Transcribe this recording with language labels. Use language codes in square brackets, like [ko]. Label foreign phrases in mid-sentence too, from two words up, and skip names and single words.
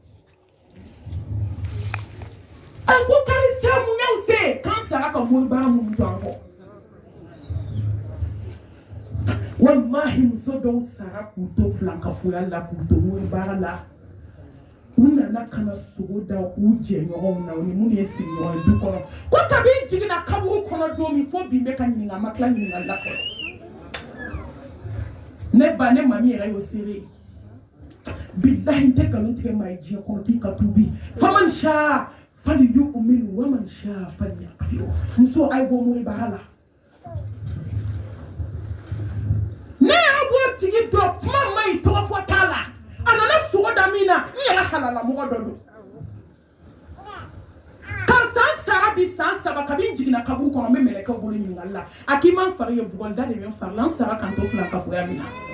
[bm] a ko karisa mun y'aw se k'an sara ka moribara mun to an kɔ wallahi muso dɔw sara k'u to filankafoya la k'u to moribara la u nana ka na sogo da u jɛɲɔgɔnw na u ni minnu ye sigiɲɔgɔn ye du kɔnɔ ko kabi jiginna kaburu kɔnɔ don min fo bi n bɛ ka ɲininka ma tila ɲininkali la fɔlɔ ne ba ne mami yɛrɛ y'o seere bilahi n tɛ nkalon tigɛ maa ye diɲɛ kɔnɔ k'i ka tubi [ar] فمن شاء فليؤمن ومن شاء فليكفر [bm] muso a ye bɔ moribara la ne y'a bɔ tigi dɔ kuma ma ɲi tɔgɔ fɔ t'a la a nana sogo da min na n yɛrɛ halala mɔgɔ dɔ don ka san sara bi san saba kabi n jiginna kaburu kɔnɔ n bɛ mɛlɛkɛw bolo ɲininkali la a k'i ma n fari ye bugɔlida de bɛ n fari la n sara ka n to filankafoya min na